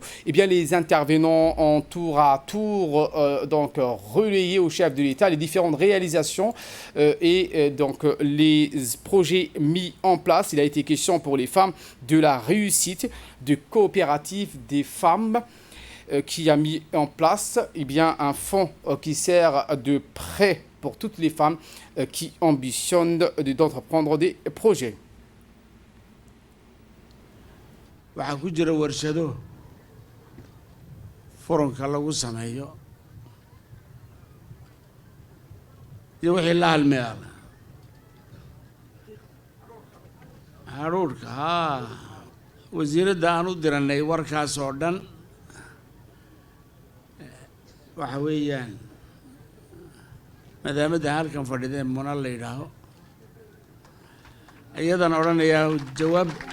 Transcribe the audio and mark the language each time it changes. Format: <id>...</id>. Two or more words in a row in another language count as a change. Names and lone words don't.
<fr>Eh bien, les intervenants ont tour à tour relayé au chef de l'État les différentes réalisations et les projets mis en place. Il a été question pour les femmes de la réussite de coopérative des femmes qui a mis en place un fonds qui sert de prêt pour toutes les femmes qui ambitionnent d'entreprendre des projets.</fr> <so>waxaa ku jira warshado furanka lagu sameeyo iyo wixii la halmeela haruurka wasiiradda aan u diranay warkaas oo dhan waxa weeyaan maadaamada halkan fadhideen muna la yidhaaho iyadan odhanayaa jawaab</so>